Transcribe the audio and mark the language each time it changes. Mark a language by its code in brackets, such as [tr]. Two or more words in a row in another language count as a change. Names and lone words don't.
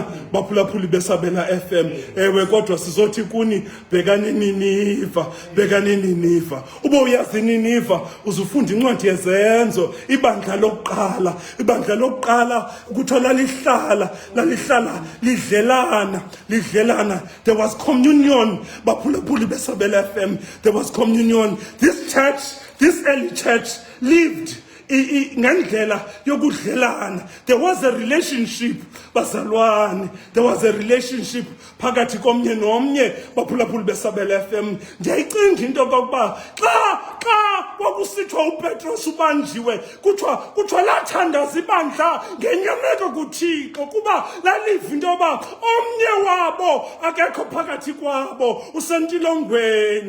[xh] Baphulaphuli beSabela FM, ewe kodwa sizothi kuni bhekani Nineve. Ube uyazi Nineve uzufunda incwadi yezenzo, ibandla lokuqala ukuthola lihlala lidlelana. [en] There was communion. [xh] Baphulaphuli beSabela FM, [en] there was communion. This early church lived [xh] ngendlela yokudlelana. [en] There was a relationship bazalwane, there was a relationship [xh] phakathi komnye nomnye. Baphulaphuli beSabela FM, ndiyayicinga into kokuba xa kwakusithiwa uPetros ubanjiwe kuthiwa lathandaza ibandla ngenyameko kuThixo kuba laliva into yoba omnye wabo akekho phakathi kwabo usentilongweni.